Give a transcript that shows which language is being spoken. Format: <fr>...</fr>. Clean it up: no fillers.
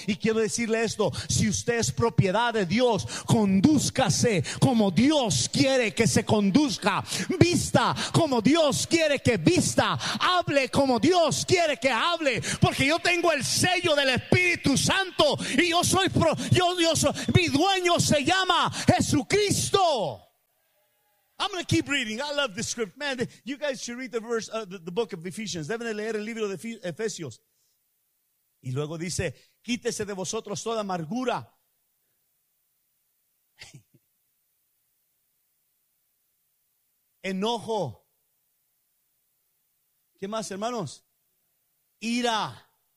<es>Y quiero decirle esto: si usted es propiedad de Dios, condúzcase como Dios quiere que se conduzca, vista como Dios quiere que vista, hable como Dios quiere que hable, porque yo tengo el sello del Espíritu Santo y yo soy mi dueño se llama Jesucristo.</es> <en>I'm going to keep reading. I love this script. Man, you guys should read the verse, the book of Ephesians.</en> <es>Deben de leer el libro de Efesios. Y luego dice, quítese de vosotros toda amargura. Enojo. ¿Qué más, hermanos? Ira.</es>